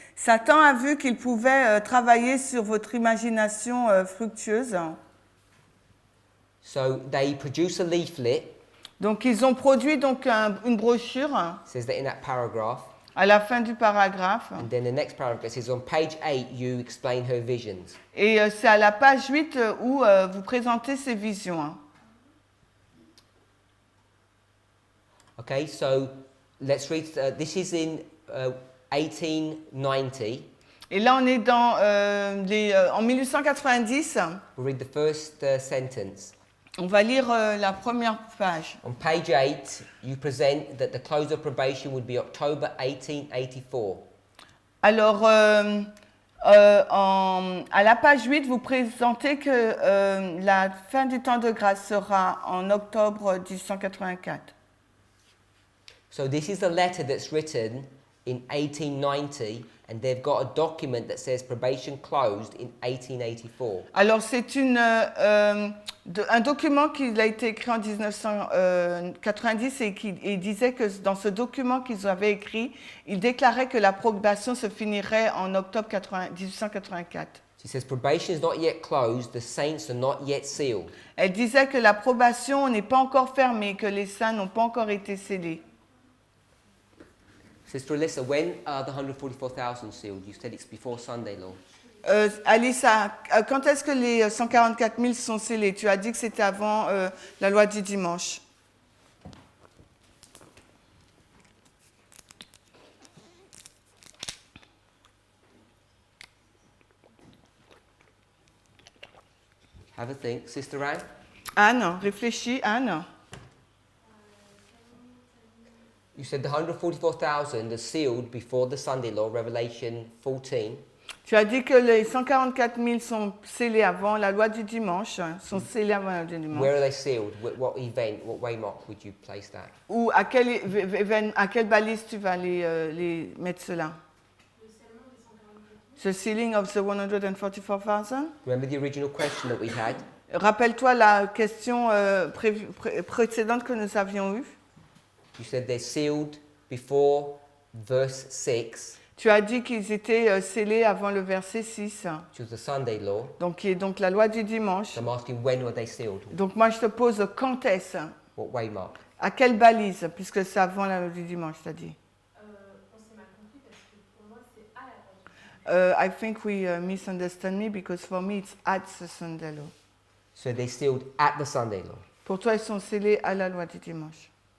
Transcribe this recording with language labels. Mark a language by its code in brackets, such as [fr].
[fr] Satan a vu qu'il pouvait travailler sur votre imagination fructueuse. [en] So they produce a leaflet. [fr] Donc, ils ont produit donc une brochure [en] Says that in that paragraph. [fr] à la fin du paragraphe. [en] And then the next paragraph says on page 8 you explain her visions. [fr] Et c'est à la page 8 où vous présentez ces visions. Hein. [en] Okay, so let's read. This is in 1890. [fr] Et là, on est dans en 1890. [en] We'll read the first sentence. [fr] On va lire la première page. [en] On page 8, you present that the close of probation would be October 1884. [fr] Alors, à la page 8, vous présentez que la fin du temps de grâce sera en octobre 1884. [en] So this is a letter that's written in 1890, and they've got a document that says probation closed in 1884. [fr] Alors, c'est un document qui a été écrit en 1990 et qui disait que dans ce document qu'ils avaient écrit, il déclarait que la probation se finirait en octobre 1884. [en] She says probation is not yet closed, the saints are not yet sealed. [fr] Elle disait que la probation n'est pas encore fermée, que les saints n'ont pas encore été scellés. [en] Sister Alyssa, when are the 144,000 sealed? You said it's before Sunday law. [fr] Alissa, quand est-ce que les 144 000 sont scellés? Tu as dit que c'était avant la loi du dimanche. [en] Have a think. Sister Anne? [fr] Anne, réfléchis, Anne. [en] You said the 144,000 are sealed before the Sunday law, Revelation 14. [fr] Tu as dit que les 144 000 sont scellés avant la loi du dimanche, sont scellés avant la loi du dimanche. [en] Where are they sealed? What event, what waymark would you place that? [fr] Ou à quelle balise tu vas les mettre cela? [en] The sealing of the 144,000? Remember the original question that we had? [fr] Rappelle-toi la question précédente que nous avions eue. [en] You said they're sealed before verse 6, [fr] Tu as dit qu'ils étaient scellés avant le verset 6, [en] which was the Sunday law. [fr] donc qui est donc la loi du dimanche. [en] So I'm asking when were they sealed? [fr] Donc moi je te pose quand est-ce? [en] What waymark? [fr] À quelle balise? Puisque c'est avant la loi du dimanche, tu as dit. On s'est mal compris parce que pour moi c'est à la loi du [en] I think we misunderstand me because for me it's at the Sunday law. So they're sealed at the Sunday law. [fr] Pour toi ils sont scellés à la loi du dimanche.